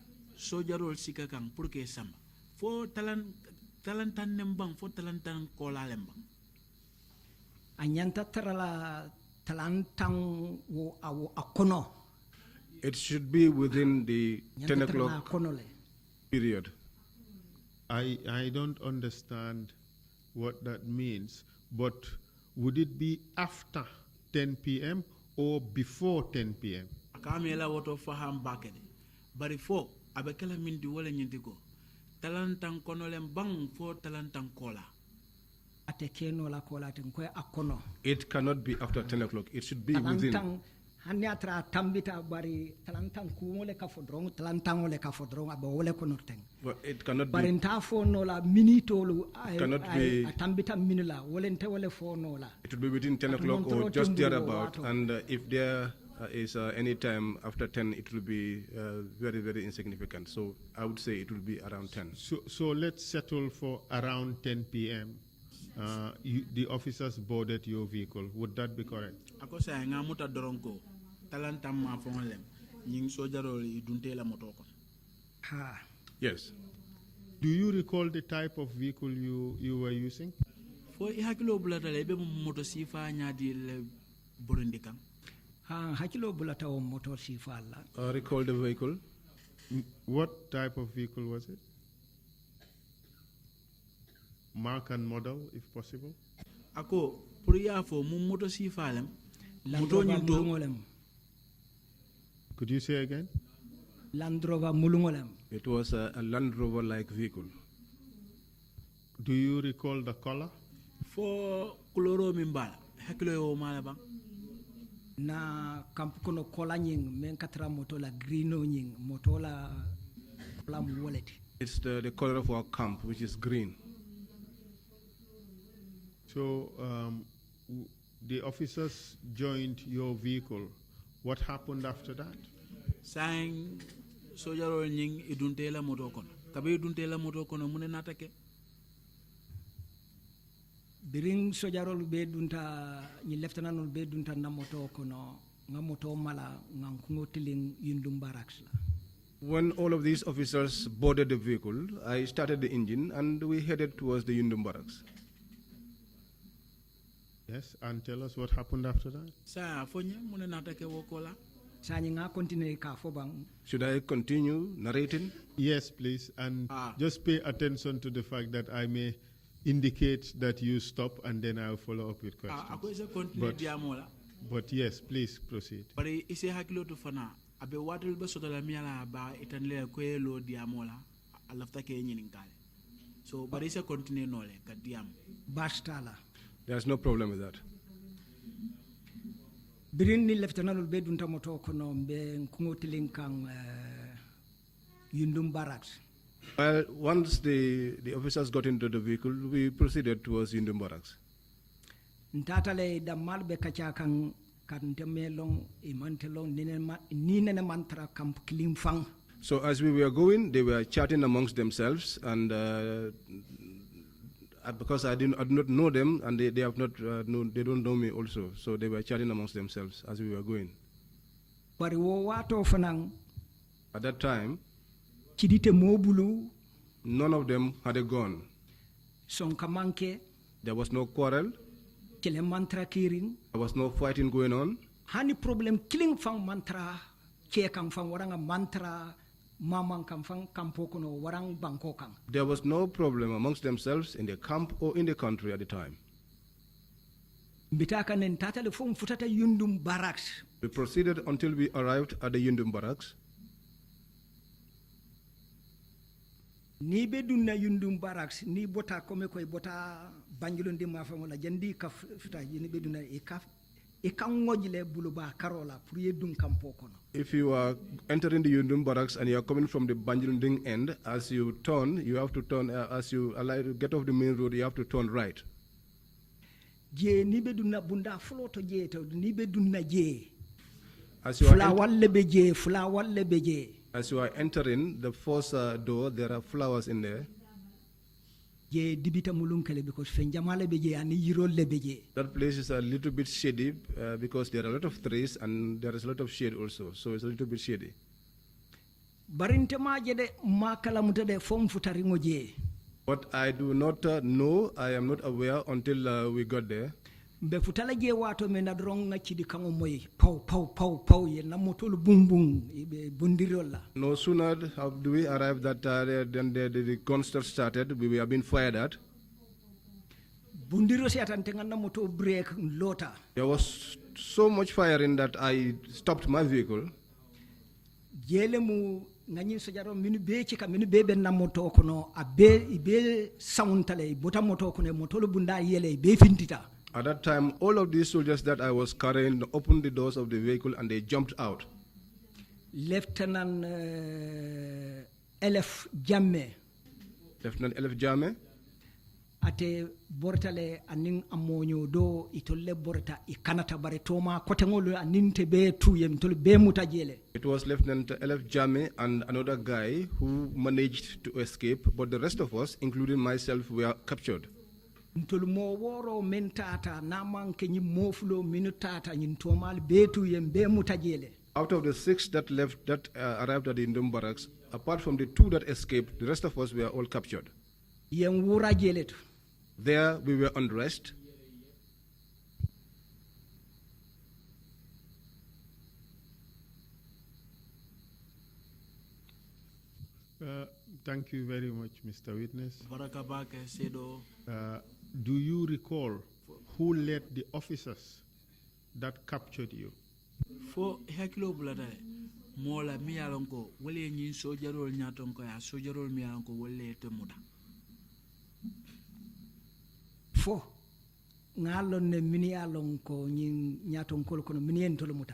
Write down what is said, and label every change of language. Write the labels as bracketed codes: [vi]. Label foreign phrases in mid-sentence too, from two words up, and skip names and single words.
[man] sojarol sika kan [fr] pour que [man] samba fo talantan nembang fo talantan kola lembang a ñanta tarala talantan wo a kono [en] It should be within the 10 [man] ñanta tarala [en] o'clock [man] kono le [en] period. I don't understand what that means, but would it be after 10 p.m. or before 10 p.m.? [man] akamela woto faham bakede bari fo abekala min di wala nyindi ko talantan kono lembang fo talantan kola ate keno la kola ten ko a kono [en] It cannot be after 10 o'clock. It should be within. [man] talantan hanni atra tambita bari talantan kumole ka fodron talantan ole ka fodron abe wole kono ten [en] But it cannot [man] bari [en] be. [man] nta fo no la minitolu [en] Cannot be- [man] a tambita minula wolente wole fo no la [en] It will be within 10 At o'clock or [man] Montoro [en] just [man] Timbu [en] thereabout. [man] Wato. [en] And if there is any time after 10, it will be very, very insignificant. So I would say it will be around 10. So let's settle for around 10 p.m. The officers boarded your vehicle. Would that be correct? [man] ako sa nga muta doronko talantan ma fo lem nying sojarol idunte la moto ko ha [en] Yes. Do you recall the type of vehicle you were using? [man] fo i hakilo bulata le be moto sifa nyaadi le burundi kan ha hakilo bulata o motor sifalla [en] Recall the vehicle. What type of vehicle was it? Mark and model, if possible. [man] ako pour ya fo mu moto sifa lem moto landrover nyinto mulungolem [en] Could you say again? [man] landrover mulungolem [en] It was a Land Rover like vehicle. Do you recall the color? [man] fo kuloro min bala hakilo yo mala bang na kamp kono kola nying men katra moto la greeno nying moto la lam woleti [en] It's the color of our camp, which is green. So the officers joined your vehicle. What happened after that? [man] sang sojarol nying idunte la moto kono kabe idunte la moto kono mune natake biring sojarol be dunta ni lieutenant be dunta na moto kono nga moto mala nga kungo tiling yundum barracks la [en] When all of these officers boarded the vehicle, I started the engine and we headed towards the Yundum barracks. Yes, and tell us what happened after that. [man] sa fonya mune natake wokola sani nga continue ka fo bang [en] Should I continue narrating? Yes, please, and just pay attention to the fact that I may indicate that you stop, and then I'll follow up with [man] ako [en] questions. [man] isa continue [en] But- [man] diamola [en] But yes, please proceed. [man] bari ise hakilo to fana abe watul be soto la miala ba itanle ko lo diamola alafta ke nyinin kale so bari ise continue nole ka diam basta la [en] There's no problem with that. [man] biring ni lieutenant be dunta moto kono be kungo tiling kan yundum barracks [en] Well, once the officers got into the vehicle, we proceeded towards Yundum barracks. [man] ntatale damal be kacha kan kan temelong imantelong ni nene mantra kamp kilim fang [en] So as we were going, they were chatting amongst themselves, and because I do not know them, and they have not they don't know me also, so they were chatting amongst themselves as we were going. [man] bari wo wato fanang [en] At that time, [man] chidite mobulu [en] none of them had a gun. [man] son kamanke [en] There was no quarrel. [man] kele mantra kiring [en] There was no fighting going on. [man] hani problem killing fang mantra ke kan fang waranga mantra mamang kan fang kampo kono warang banko kan [en] There was no problem amongst themselves in the camp or in the country at the time. [man] mbitaka nen tatale fo futata yundum barracks [en] We proceeded until we arrived at the Yundum barracks. [man] ni be dunna yundum barracks ni bota kome koy bota banjulondi ma famola jandi ka futa ni be dunna e kan ngojle buluba karola pour yedum kampo kono [en] If you are entering the Yundum barracks and you are coming from the Banjulunding end, as you turn, you have to turn, as you get off the main road, you have to turn right. [man] je ni be dunna bunda floto je to ni be dunna je [en] As you are, [man] fula walle be je fula walle be je [en] as you are entering the first door, there are flowers in there. [man] je dibita mulun kele because fen jamale be je ani yirol le be je [en] That place is a little bit shady because there are a lot of trees and there is a lot of shade also, so it's a little bit shady. [man] barinte maje de makala mutade fom futari ngoje. [en] What I do not know, I am not aware until we got there. [man] Be futala je wato me na drong na chidi kango moy pow ye na motol bum bum be bundirola. [en] No sooner do we arrive that then the concert started, we were being fired at. [man] Bundiro siatante ngana moto break lota. [en] There was so much firing that I stopped my vehicle. [man] Jele mu ngani sojaro minu be chika minu be na moto kono ibe sauntale bota moto kono motolo bunda yele be fintita. [en] At that time, all of these soldiers that I was carrying opened the doors of the vehicle and they jumped out. Lieutenant Elef Jamme. Lieutenant Elef Jamme. [man] Ate bortale aning amonyo do itolle borta ikanata baretoma kotengolo aninte be tuyem tol be mutajele. [en] It was Lieutenant Elef Jamme and another guy who managed to escape, but the rest of us, including myself, were captured. [man] Ntolmo woro mentata namanke nyi mofulo minutata nyi ntomal betu yembe mutajele. [en] Out of the 6 that left, that arrived at the Indom barracks, apart from the 2 that escaped, the rest of us were all captured. [man] Yen wura jeletu. [en] There we were undressed. Thank you very much, Mr. Witness. Do you recall who led the officers that captured you? [man] Fo hakilo bulada mola miyalonko wale nyin sojarol nyatonko ya sojarol miyalonko wale temuda. Fo ngalon ne minialonko nyin nyatonko kono minien tolomuta.